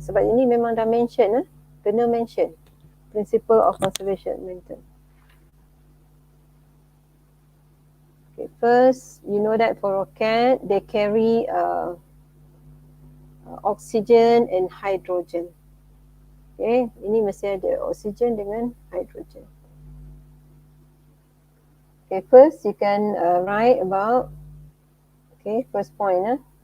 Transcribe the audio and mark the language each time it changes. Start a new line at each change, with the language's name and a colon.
Malay: Sebab ini memang dah mention, kena
English: mention principle of conservation momentum. Okay, first, you know that for rocket, they carry oxygen and hydrogen.
Malay: Okay, ini mesti ada oxygen dengan hydrogen.
English: Okay, first you can write about, okay, first point.